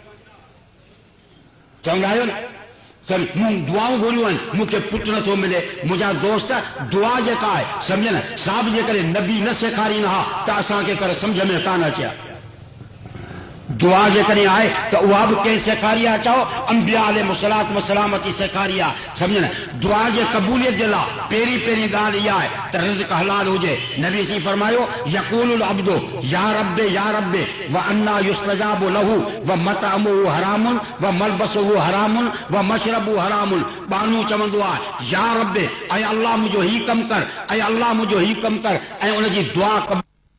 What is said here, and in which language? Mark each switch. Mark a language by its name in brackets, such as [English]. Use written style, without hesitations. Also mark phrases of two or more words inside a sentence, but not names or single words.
[Sindhi] चवंदा आहियो न सर मूं दुआऊं घुरियूं आहिनि मूंखे पुटु नथो मिले मुंहिंजा दोस्त दुआ जेका आहे सम्झ न साहिब जे करे नबी न सेखारीनि हा त असांखे करे सम्झ में कान अचे दुआ जेकॾहिं आहे त उहा बि कंहिं सेखारी आहे, चओ अंबिया अलैहिस्सलात व सलामती सेखारी आहे, सम्झ न। दुआ जे क़बूलियत जे लाइ पहिरीं पहिरीं ॻाल्हि इहा आहे त रिज़्क़ हलाल हुजे। नबी सी फरमायो [Arabic] يقول العبد يا رب وأنى يستجاب له ومطعمه حرام وملبسه حرام ومشربه حرام. [Sindhi] बानू चवंदो आहे [Arabic] يا رب, [Sindhi] ऐं अल्लाह मुंहिंजो ही कमु कर, ऐं अल्लाह मुंहिंजो ही कमु कर, ऐं उनजी दुआ